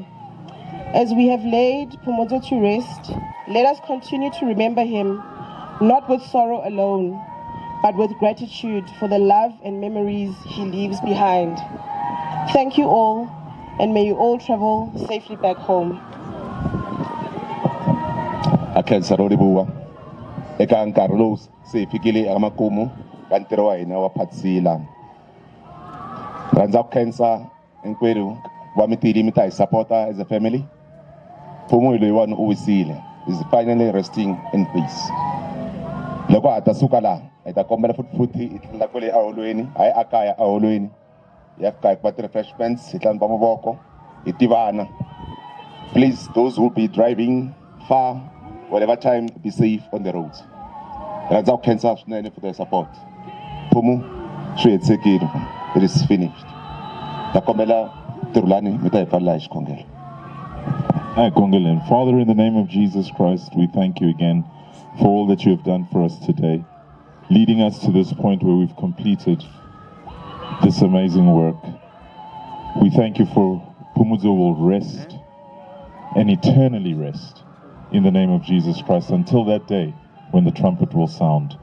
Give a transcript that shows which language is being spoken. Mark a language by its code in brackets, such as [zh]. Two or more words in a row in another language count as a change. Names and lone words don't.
[en] As we have laid Phumuzo to rest, let us continue to remember him, not with sorrow alone, but with gratitude for the love and memories he leaves behind. Thank you all, and may you all travel safely back home. [ts] Akhensa Roribuwa eka Carlos se fikile amakumu kantiro wa hina wa Phatsila. Rhandza ku khensa hinkwerhu va mitili mi ta hi supporta [en] as a family. [ts] Mfumo loyiwani u wisile, [en] is finally resting in peace. [ts] Loko ha ta suka laha hi ta kombela futhi hi tlhela kwale aholweni, hayi akaya aholweni. Ya fika hi kuma ti-refreshments, hi hlantswa mavoko, hi tivana. [en] Please, those who will be driving far, whatever time, be safe on the roads. [ts] Rhandza ku khensa swinene [en] for their support. [ts] Mfumo swi hetsekile, [en] it is finished. [ts] Ta kombela tirhulani mi ta hi pfalela hi xikhongelo. [en] Father, in the name of Jesus Christ, we thank you again for all that you have done for us today, leading us to this point where we've completed this amazing work. We thank you for Phumuzo will rest and eternally rest in the name of Jesus Christ until that day when the trumpet will sound.